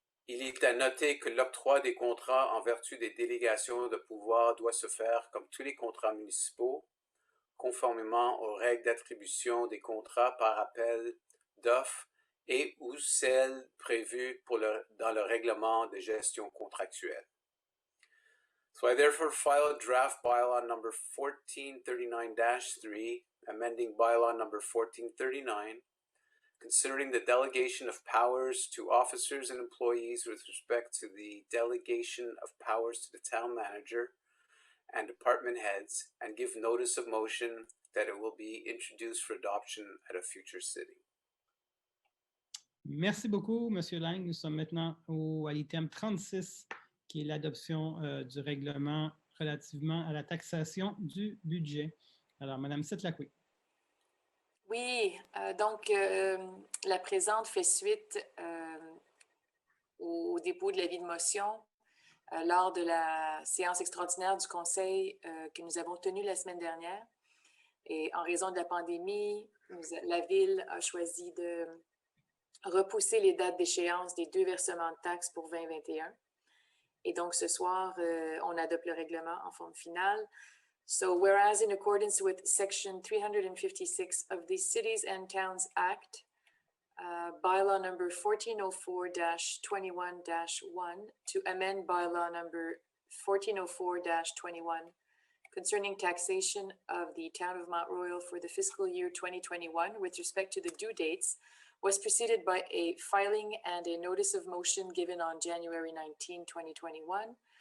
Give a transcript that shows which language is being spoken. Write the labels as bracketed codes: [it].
[fr] Il est à noter que l'octroi des contrats en vertu des délégations de pouvoir doit se faire comme tous les contrats municipaux, conformément aux règles d'attribution des contrats par appel d'offres et ou celles prévues dans le règlement de gestion contractuelle. [en] So I therefore file draft bylaw number 1439-3, amending bylaw number 1439, considering the delegation of powers to officers and employees with respect to the delegation of powers to the town manager and department heads, and give notice of motion that it will be introduced for adoption at a future sitting. [fr] Merci beaucoup, M. Lang. Nous sommes maintenant à l'item 36, qui est l'adoption du règlement relativement à la taxation du budget. Alors, Mme Setlakwi. Oui, donc la présente fait suite au dépôt de l'avis de motion lors de la séance extraordinaire du Conseil que nous avons tenue la semaine dernière. Et en raison de la pandémie, la Ville a choisi de repousser les dates d'échéance des 2 versements de taxes pour 2021. Et donc, ce soir, on adopte le règlement en forme finale. [en] So, whereas in accordance with Section 356 of the Cities and Towns Act, bylaw number 1404-21-1 to amend bylaw number 1404-21 concerning taxation of the town of Mount Royal for the fiscal year 2021 with respect to the due dates was preceded by a filing and a notice of motion given on January 19, 2021.